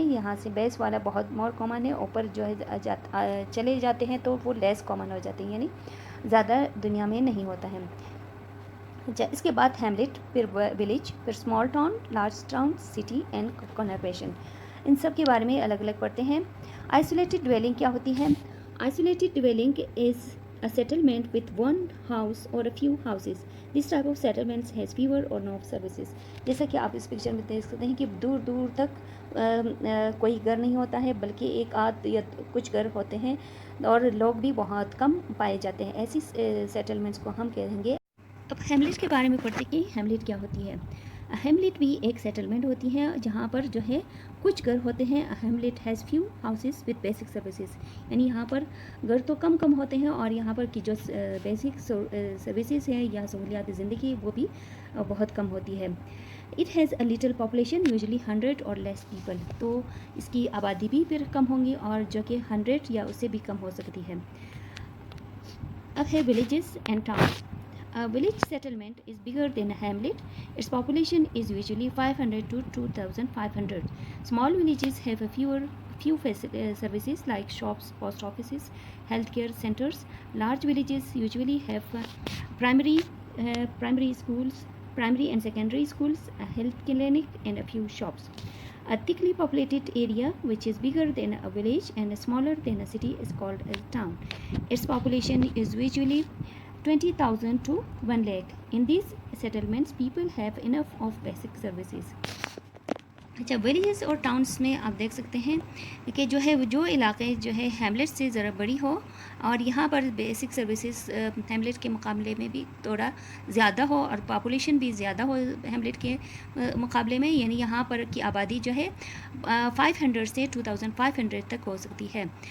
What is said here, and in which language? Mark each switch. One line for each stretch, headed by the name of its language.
Urdu: یہاں سے بیس والا بہت مور کامن ہے، اوپر جو ہے چلے جاتے ہیں تو وہ لیس کامن ہو جاتے ہیں، یعنی زیادہ دنیا میں نہیں ہوتا ہے. اچھا اس کے بعد ہیملٹ، پھر ولیج، پھر small town, large town, city and کنربیشن. ان سب کے بارے میں الگ الگ پڑھتے ہیں.
English: isolated dwelling
Urdu: کیا ہوتی ہے؟
English: Isolated dwelling is a settlement with one house or a few houses. This type of settlements has fewer or no services.
Urdu: جیسا کہ آپ اس پکچر میں دیکھ سکتے ہیں کہ دور دور تک کوئی گھر نہیں ہوتا ہے، بلکہ ایک آدھ یا کچھ گھر ہوتے ہیں اور لوگ بھی بہت کم پائے جاتے ہیں. ایسی سیٹلمنٹس کو ہم کہیں گے. اب ہیملٹ کے بارے میں پڑھتے ہیں کہ ہیملٹ کیا ہوتی ہے. ہیملٹ بھی ایک سیٹلمنٹ ہوتی ہے جہاں پر جو ہے کچھ گھر ہوتے ہیں.
English: hamlet has few houses with basic services,
Urdu: یعنی یہاں پر گھر تو کم ہوتے ہیں اور یہاں پر کی جو بیسک سروسز ہیں یا سہولیات زندگی وہ بھی بہت کم ہوتی ہے.
English: it has a little population usually 100 or less people,
Urdu: تو اس کی آبادی بھی پھر کم ہوں گی اور جو کہ 100 یا اس سے بھی کم ہو سکتی ہے. اب ہے villages and towns.
English: A village settlement is bigger than a hamlet. Its population is usually 500 to 2,500. Small villages have a few services like shops, post offices, healthcare centers. Large villages usually have primary schools, primary and secondary schools, a health clinic, and a few shops. A thickly populated area which is bigger than a village and smaller than a city is called a town. Its population is usually 20,000 to 1 lakh. In these settlements, people have enough of basic services.
Urdu: اچھا villages اور towns میں آپ دیکھ سکتے ہیں کہ جو ہے جو علاقے جو ہے ہیملٹ سے ذرا بڑی ہو اور یہاں پر بیسک سروسز ہیملٹ کے مقابلے میں بھی تھوڑا زیادہ ہو اور پاپولیشن بھی زیادہ ہو ہیملٹ کے مقابلے میں، یعنی یہاں پر کی آبادی جو ہے 500 سے 2500 تک ہو سکتی ہے.